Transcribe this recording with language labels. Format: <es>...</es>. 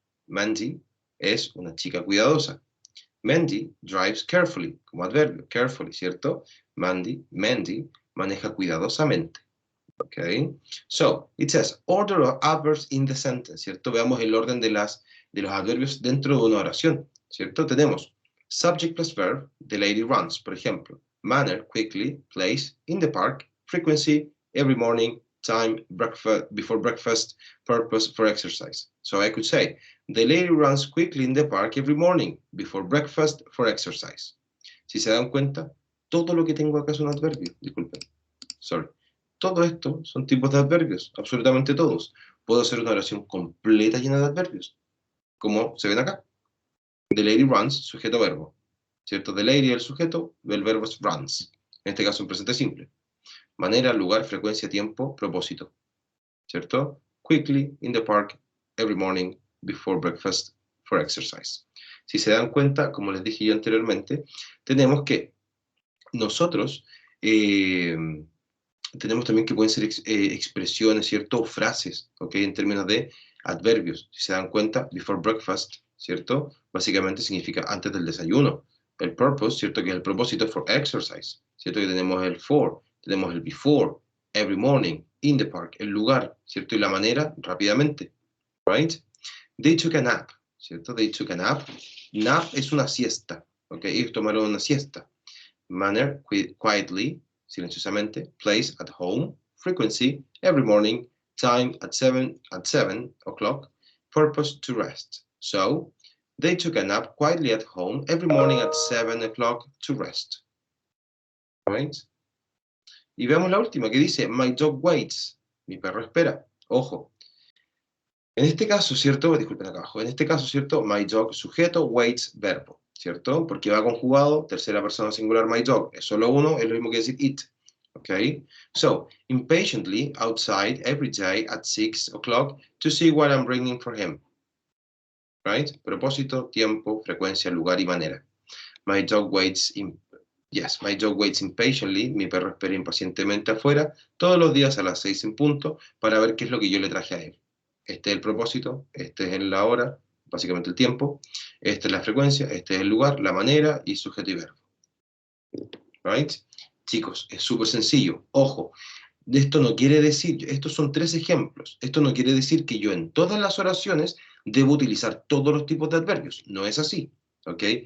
<es>Mandy es una chica cuidadosa. Mandy</es> <en>drives carefully,</en> <es>como adverbio, carefully, ¿cierto? Mandy maneja cuidadosamente.</es> <en>Okay, so it says order of adverbs in the sentence, ¿cierto?</en> <es>Veamos el orden de los adverbios dentro de una oración, ¿cierto?</es> <en>Tenemos subject plus verb, the lady runs,</en> <es>por ejemplo.</es> <en>Manner, quickly, place, in the park, frequency, every morning, time, breakfast, before breakfast, purpose, for exercise. So I could say, the lady runs quickly in the park every morning, before breakfast, for exercise.</en> <es>Si se dan cuenta, todo lo que tengo acá es un adverbio, disculpen, sorry. Todo esto son tipos de adverbios, absolutamente todos. Puedo hacer una oración completa llena de adverbios, como se ven acá.</es> <en>The lady runs,</en> <es>sujeto verbo. ¿Cierto?</es> <en>The lady,</en> <es>el sujeto, el verbo es runs. En este caso, en presente simple. Manera, lugar, frecuencia, tiempo, propósito. ¿Cierto? Quickly, in the park, every morning, before breakfast, for exercise. Si se dan cuenta, como les dije yo anteriormente, tenemos que nosotros tenemos también que pueden ser expresiones, ¿cierto? O frases, ¿ok? En términos de adverbios. Si se dan cuenta,</es> <en>before breakfast,</en> <es>¿cierto? Básicamente significa antes del desayuno. El purpose, ¿cierto? Que es el propósito,</es> <en>for exercise,</en> <es>¿cierto? Que tenemos el for, tenemos el before,</es> <en>every morning, in the park,</en> <es>el lugar, ¿cierto? Y la manera, rápidamente,</es> <en>right? They took a nap, ¿cierto? They took a nap.</en> <es>Nap es una siesta, ¿ok? Ellos tomaron una siesta.</es> <en>Manner, quietly, silenciosamente. Place, at home. Frequency, every morning. Time, at 7 o'clock. Purpose, to rest. So, they took a nap quietly at home every morning at 7 o'clock to rest.</en> <es>Right? Y veamos la última que dice,</es> <en>my dog waits.</en> <es>Mi perro espera. Ojo. En este caso, ¿cierto? Disculpen acá abajo. En este caso, ¿cierto?</es> <en>My dog,</en> <es>sujeto, waits, verbo. ¿Cierto? Porque va conjugado, tercera persona singular,</es> <en>my dog.</en> <es>Es solo uno, es lo mismo que decir it.</es> <en>Okay? So, impatiently outside every day at 6 o'clock to see what I'm bringing for him. Right?</en> <es>Propósito, tiempo, frecuencia, lugar y manera.</es> <en>My dog waits my dog waits impatiently.</en> <es>Mi perro espera impacientemente afuera todos los días a las 6 en punto para ver qué es lo que yo le traje a él. Este es el propósito, este es la hora, básicamente el tiempo, esta es la frecuencia, este es el lugar, la manera y sujeto y verbo. Right? Chicos, es súper sencillo. Ojo, esto no quiere decir, estos son 3 ejemplos, esto no quiere decir que yo en todas las oraciones debo utilizar todos los tipos de adverbios. No es así. ¿Ok?</es>